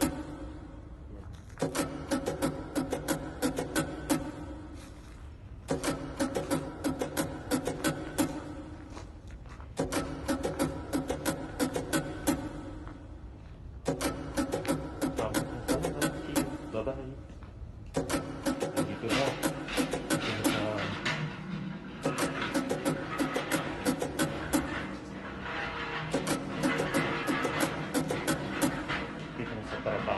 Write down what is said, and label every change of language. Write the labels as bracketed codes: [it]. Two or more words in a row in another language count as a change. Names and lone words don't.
[tl] Yan. Tama na sana. [en] See you. Bye-bye. [tl] Dito na. Dito na sa trabaho.